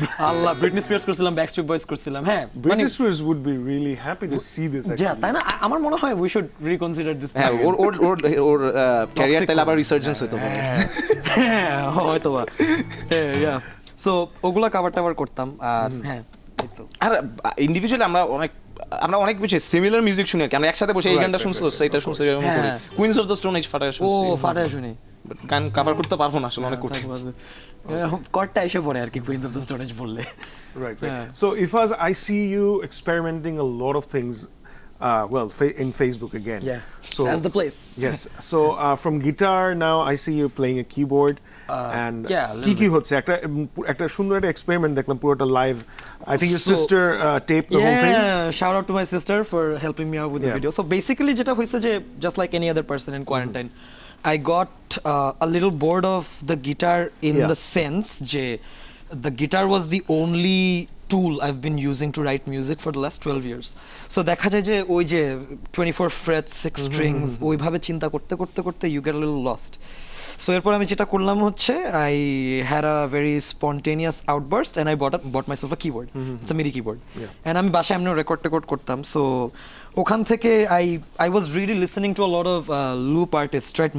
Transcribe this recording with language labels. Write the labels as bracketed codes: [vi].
[bn] আল্লাহ Britney spheres করছিলাম backstreet boys করছিলাম হ্যাঁ [en] Britney Spears would be really happy to see this actually. [bn] তাই না আমার মনে হয় [en] we should reconsider this [bn] হ্যাঁ ওর ক্যারিয়ার তাহলে আবার রিসার্জেন্স হইতো হ্যাঁ হয়তো বা হ্যাঁ সো ওগুলা কভার টাভার করতাম আর হ্যাঁ এই তো আর ইন্ডিভিজুয়ালি আমরা অনেক বেশি সিমিলার মিউজিক শুনি আর কি। আমরা একসাথে বসে এই গানটা শুনছো এটা শুনছো এরকম করি হ্যাঁ। Queen's of the stone age ফাটায় ও শুনছি ফাটায় শুনি But গান কভার করতে পারবো না আসলে অনেক কঠিন কটটা এসে পড়ে আর কি কুইন্স অফ দ্য স্টোনেজ বললে [en] Right. Yeah. So, Ifaz, I see you experimenting a lot of things. In Facebook again. Yeah. So That's the place. Yes. So from guitar now, I see you playing a keyboard. And yeah, a little [bn] কি হচ্ছে একটা সুন্দর একটা experiment দেখলাম পুরোটা live [en] I think your So- sister taped the whole thing. Yeah, shout out to my sister for helping me out with the Yeah. video. So basically [bn] যেটা হয়েছে যে [en] just like any other person in quarantine, I got a little bored of the guitar in Yeah. the sense যে the guitar was the only tool I've been using to write music for the last 12 years. [bn] So দেখা যায় যে ওই যে [en] 24 frets, 6 strings [bn] ওইভাবে চিন্তা করতে করতে করতে [en] you get a little lost. So [bn] এরপর আমি যেটা করলাম হচ্ছে [en] I had a very spontaneous outburst and I bought myself a keyboard. It's a MIDI keyboard. Yeah. And [bn] আমি বাসায় এমনি রেকর্ড করতাম সো ওখান থেকে [en] I was really listening to a lot of loop artists, right?